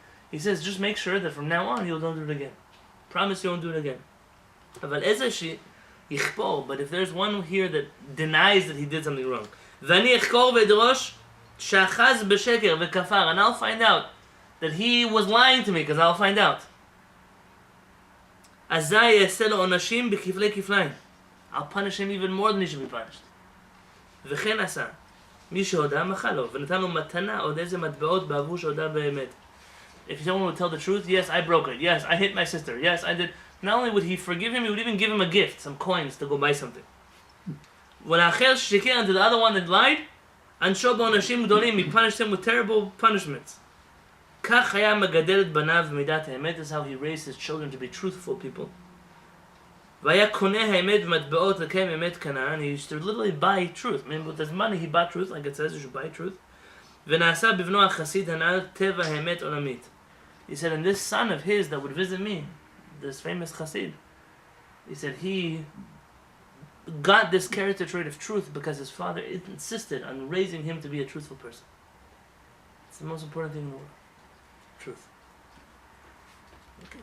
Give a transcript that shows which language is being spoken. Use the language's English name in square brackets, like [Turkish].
[English] He says, just make sure that from now on you'll don't do it again. Promise you won't do it again. [Hebrew] אבל איזה יכפור, [English] but if there's one here that denies that he did something wrong, [Hebrew] ואני אחקור ואדרוש שאחז בשקר וכפר, [English] and I'll find out that he was lying to me, because I'll find out. [Hebrew] אזי יעשה לו עונשים בכפלי כפליים. [English] I'll punish him even more than he should be punished. [Hebrew] וכן עשה. מי שהודה מחל לו, ונתן לו מתנה עוד איזה מטבעות בעבור שהודה באמת. [English] If someone would tell the truth, yes, I broke it. Yes, I hit my sister. Yes, I did. Not only would he forgive him, he would even give him a gift, some coins to go buy something. [Hebrew] ולאחר ששיקר, [English] and to the other one that lied, [Hebrew] ענשו בעונשים גדולים, [English] he punished him with terrible punishments. [Hebrew] כך היה מגדל את בניו במידת האמת. [English] That's how he raised his children to be truthful people. [Hebrew] והיה קונה האמת במטבעות לקיים אמת קנה, [English] and he used to literally buy truth. I mean, with his money he bought truth, like it says, you should buy truth. [Hebrew] ונעשה בבנו החסיד הנעל טבע האמת עולמית. [English] He said, and this son of his that would visit me, this famous chassid, he said he got this character trait of truth because his father insisted on raising him to be a truthful person. It's the most important thing in the world. Truth. Okay.